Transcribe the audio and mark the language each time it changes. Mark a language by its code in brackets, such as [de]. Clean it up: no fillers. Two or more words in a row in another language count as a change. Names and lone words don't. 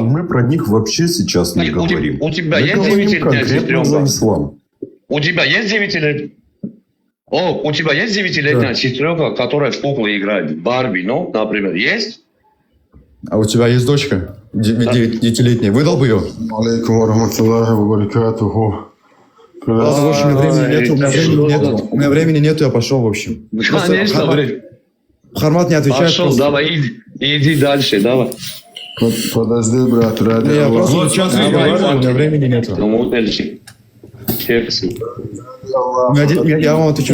[ru] мы про них вообще сейчас не говорим? У тебя Мы есть говорим 9-летняя конкретно за сестренка? ислам. У тебя есть 9-летняя? О, у тебя есть 9-летняя сестренка, которая в куклы играет? Барби, ну, например, есть? А у тебя есть дочка? 9-летняя. Выдал бы ее? [ar] عليكم ورحمة الله وبركاته. [ru] Ладно, в общем, у меня времени нету, я пошел, в общем. Конечно, время. Хармат не отвечает. Пошел, просто. давай, иди дальше, давай. Подожди, брат, ради Я Аллаха. просто сейчас разговариваю, у меня времени нету. Я вам отвечу.